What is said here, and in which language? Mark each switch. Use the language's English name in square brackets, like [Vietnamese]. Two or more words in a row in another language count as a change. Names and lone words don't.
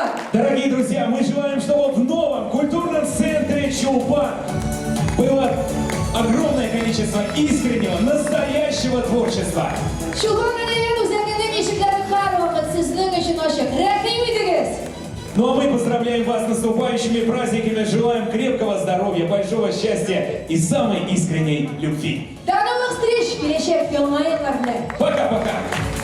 [Russian] Дорогие друзья, мы желаем, чтобы в новом культурном центре Чулпан было огромное количество искреннего, настоящего творчества. [Tatar] Чулпан мәдәният үзәгенең ишекләре һәрвакыт сезнең өчен ачык. Рәхим итегез! [Russian] Ну а мы поздравляем вас с наступающими праздниками, желаем крепкого здоровья, большого счастья и самой искренней любви. До новых встреч! [Tatar] Киләчәк яңа еллар белән! [Russian] Пока-пока!